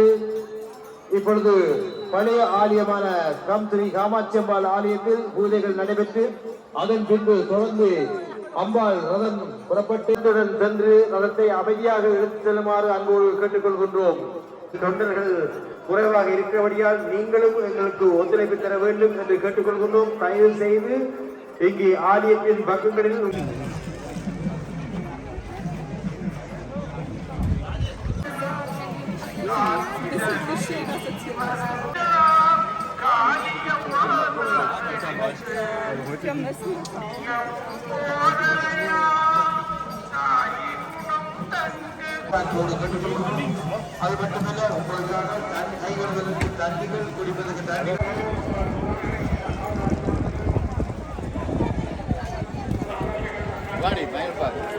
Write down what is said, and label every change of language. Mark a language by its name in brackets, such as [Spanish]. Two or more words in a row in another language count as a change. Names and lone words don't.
[Tamil] இப்பொழுது பழைய ஆலயமான ஸ்ரீ காமாட்சி அம்பாள் ஆலயத்தில் பூஜைகள் நடைபெற்று அதன் பின்பு தொடர்ந்து அம்பாள் ரதம் புறப்பட்டு சென்று ரதத்தை அமைதியாக எடுத்து செல்லுமாறு அன்போடு கேட்டுக்கொள்கின்றோம். தொண்டர்கள் குறைவாக இருக்கிறபடியால் நீங்களும் எங்களுக்கு ஒத்துழைப்பு தர வேண்டும் என்று கேட்டுக்கொள்கின்றோம். தயவு செய்து இங்கே ஆலயத்தின் பக்கங்களில் [German] Das ist so schön, dass jetzt hier was. Vermessen das auch. [Tamil] அது மட்டுமல்ல உங்களுக்காக கை வருவதற்கு தண்ணிகள் குடிப்பதற்கு தண்ணி வாடி பயன்பா